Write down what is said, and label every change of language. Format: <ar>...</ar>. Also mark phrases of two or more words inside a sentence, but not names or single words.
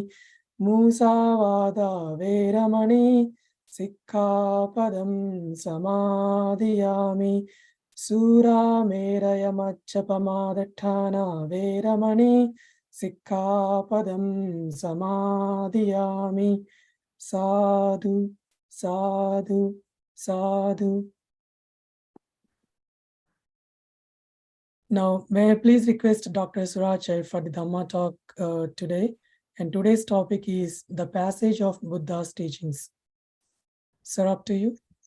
<pi>Musavada veramani sikkhapadam samadhiyami. Sura meraya maccapamadatthana veramani sikkhapadam samadhiyami. Sadhu, sadhu, sadhu.</pi> <en>Now, may I please request Dr. Surachai for the Dhamma talk today. And today's topic is the passage of Buddha's teachings. Sir, up to you.</en>